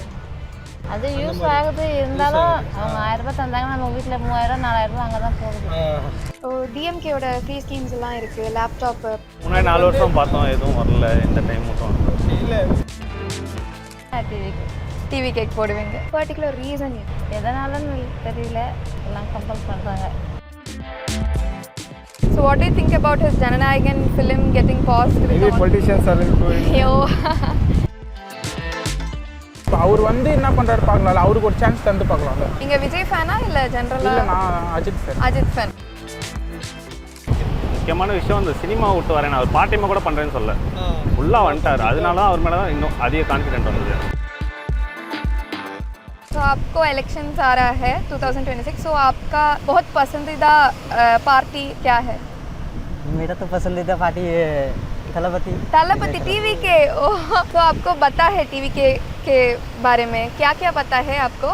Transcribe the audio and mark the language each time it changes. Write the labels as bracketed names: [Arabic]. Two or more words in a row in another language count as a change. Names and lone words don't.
[Tamil] அது யூஸ் ஆகுது, இருந்தாலும் அவங்க 1000 ரூபாய் தந்தாங்க, நம்ம வீட்டில் 3000 4000 அங்கே தான் போகுது. ஓ, டிஎம்கேயோட [English] free schemes [Tamil] எல்லாம் இருக்கு, லேப்டாப்பு. முன்னாடி 4 வருஷம் பார்த்தோம், எதுவும் வரல. இந்த டைம் மட்டும் இல்லை. டிவி கேக் போடுவீங்க, [English] particular reason [Tamil] எதனாலன்னு தெரியல, எல்லாம் கம்பல் பண்ணுறாங்க. [English] So what do you think about his Jananayagan film getting paused? Maybe politicians are doing. Yo. [Tamil] அவர் வந்து என்ன பண்றாரு பார்க்கலாம், அவருக்கு ஒரு சான்ஸ் தந்து பார்க்கலாம்ல. நீங்க விஜய் ஃபேனா இல்ல ஜெனரலா? இல்ல, நான் அஜித் ஃபேன். அஜித் ஃபேன். முக்கியமான விஷயம், அந்த சினிமா விட்டு வரேன், அவர் [English] part time [Tamil] கூட பண்ணுறேன்னு சொல்ல ஃபுல்லாக வந்துட்டார். அதனால தான் அவர் மேலே தான் இன்னும் அதிக கான்ஃபிடென்ட் வந்தது. [Hindi] तो आपको इलेक्शंस आ रहा है 2026, सो आपका बहुत पसंदीदा पार्टी क्या है? मेरा तो पसंदीदा पार्टी तलपति टीवी के। तो आपको पता है टीवी के बारे में, क्या क्या पता है आपको?